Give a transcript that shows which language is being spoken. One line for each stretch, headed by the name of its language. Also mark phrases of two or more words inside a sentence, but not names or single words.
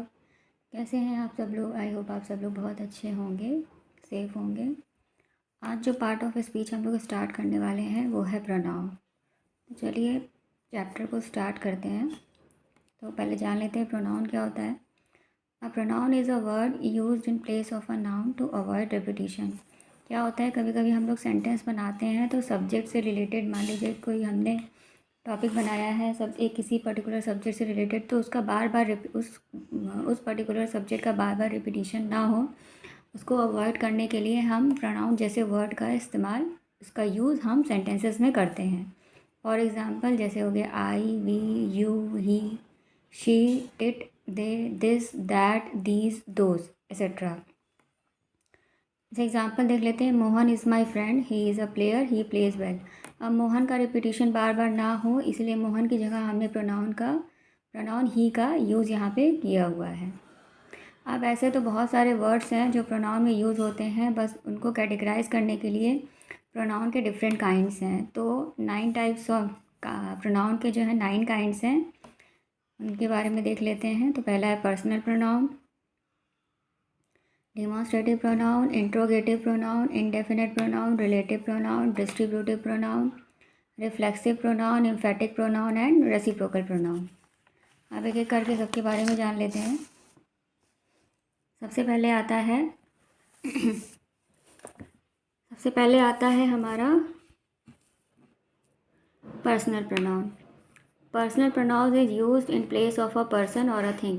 Hindi: कैसे हैं आप सब लोग?
English: I hope
Hindi: आप सब लोग बहुत अच्छे होंगे, सेफ होंगे। आज जो
English: part of speech
Hindi: हम लोग स्टार्ट करने वाले हैं वो है प्रोनाउन। तो चलिए चैप्टर को स्टार्ट करते हैं। तो पहले जान लेते हैं प्रोनाउन क्या होता है।
English: A pronoun is a word used in place of a noun to avoid repetition.
Hindi: क्या होता है, कभी कभी हम लोग सेंटेंस बनाते हैं तो सब्जेक्ट से रिलेटेड, मान लीजिए कोई हमने टॉपिक बनाया है सब एक किसी
English: particular subject
Hindi: से रिलेटेड, तो उसका बार बार उस
English: particular subject
Hindi: का बार बार रिपीटिशन ना हो, उसको अवॉइड करने के लिए हम प्रोनाउन जैसे वर्ड का इस्तेमाल, उसका यूज़ हम सेंटेंसेस में करते हैं।
English: For example
Hindi: जैसे हो गया
English: I, we, you, he, she, it, they, this, that, these, those etcetera.
Hindi: जैसे एग्जाम्पल देख लेते हैं,
English: Mohan is my friend, he is a player, he plays well.
Hindi: अब मोहन का रिपीटिशन बार बार ना हो, इसलिए मोहन की जगह हमने प्रोनाउन ही का यूज़ यहाँ पे किया हुआ है। अब ऐसे तो बहुत सारे वर्ड्स हैं जो प्रोनाउन में यूज़ होते हैं, बस उनको कैटेगराइज करने के लिए प्रोनाउन के
English: different kinds
Hindi: हैं। तो 9
English: types of pronoun
Hindi: के जो है 9 काइंड्स हैं, उनके बारे में देख लेते हैं। तो पहला है
English: personal pronoun, demonstrative pronoun, interrogative pronoun, indefinite pronoun, relative pronoun, distributive pronoun, reflexive pronoun, emphatic pronoun and reciprocal pronoun।
Hindi: अब एक एक करके सबके बारे में जान लेते हैं। सबसे पहले आता है हमारा
English: personal pronoun. Personal pronoun is used in place of a person or a thing.